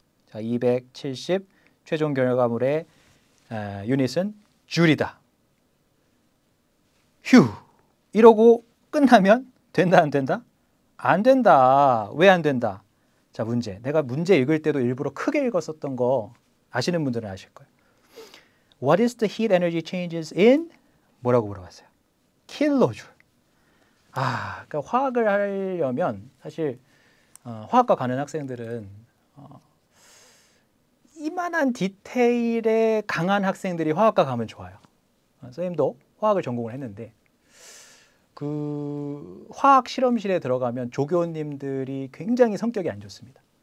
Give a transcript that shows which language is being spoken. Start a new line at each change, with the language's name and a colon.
Korean: 자, 270 최종 결과물의 유닛은 줄이다. 휴! 이러고 끝나면 된다 안 된다? 안 된다. 왜 안 된다? 자, 문제. 내가 문제 읽을 때도 일부러 크게 읽었었던 거 아시는 분들은 아실 거예요.
English: What is the heat energy changes in?
Korean: 뭐라고 물어봤어요? 킬로줄. 그러니까 화학을 하려면 사실 화학과 가는 학생들은 이만한 디테일에 강한 학생들이 화학과 가면 좋아요. 선생님도 화학을 전공을 했는데 그 화학 실험실에 들어가면 조교님들이 굉장히 성격이 안 좋습니다.